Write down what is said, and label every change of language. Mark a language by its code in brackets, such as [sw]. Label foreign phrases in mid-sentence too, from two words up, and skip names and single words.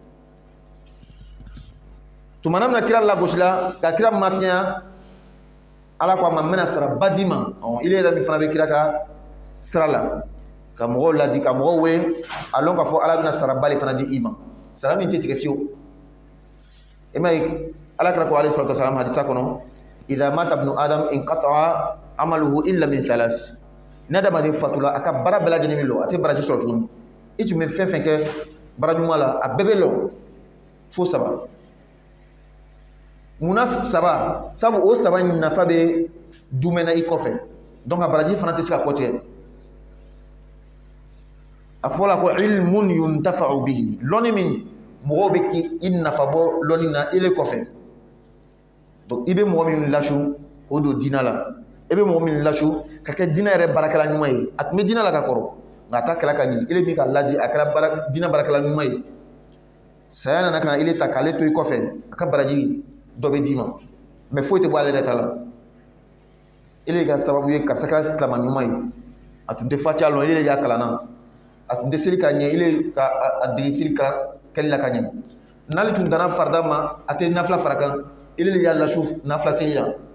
[bm] tumana min na kira lagosila ka kira mafiya ala ko a ma n bɛna sara ba d'i ma ile yɛrɛ min fana bɛ kira ka sira la ka mɔgɔw ladi ka mɔgɔw wele a lɔn k'a fɔ ala bɛna sara ba de fana di i ma sara min tɛ tigɛ fiyewu i m'a ye ala kira ko [ar] عليه الصلاة والسلام [bm] hadisa kɔnɔ [ar] إذا مات ابن آدم انقطع عمله إلا من ثلاث [bm] n'adamaden fatula a ka baara bɛɛ lajɛlen bɛ lɔ a tɛ baraji sɔrɔ tuguni i tun bɛ fɛn fɛn kɛ bara ɲuman la a bɛɛ bɛ lɔ fo saba munna saba sabu o saba nafa bɛ dumɛn na i kɔfɛ donc a baraji fana tɛ se ka kɔ tigɛ a fɔla ko [ar] علم ينتفع به [bm] lɔnni min mɔgɔw bɛ k'i nafa bɔ lɔnni na ile kɔfɛ donc i bɛ mɔgɔ min lasu k'o don diinɛ la i bɛ mɔgɔ min lasu ka kɛ diinɛ yɛrɛ baarakɛla ɲuman ye a tun bɛ diinɛ la ka kɔrɔ nka a ta kɛla ka ɲɛ ile min ka ladi a kɛra diinɛ baarakɛla ɲuman ye saya nana ka na ile ta k'ale to i kɔfɛ a ka baraji dɔ bɛ d'i ma mais foyi tɛ bɔ ale yɛrɛ ta la ile ka sababu ye karisa kɛra silamɛ ɲuman ye a tun tɛ fatiha lɔn ile de y'a kalanna a tun tɛ seli ka ɲɛ ile ka a dege seli kɛli la ka ɲɛ n'ale tun danna farida ma a tɛ nafila fara kan ile de y'a lasu nafila seli la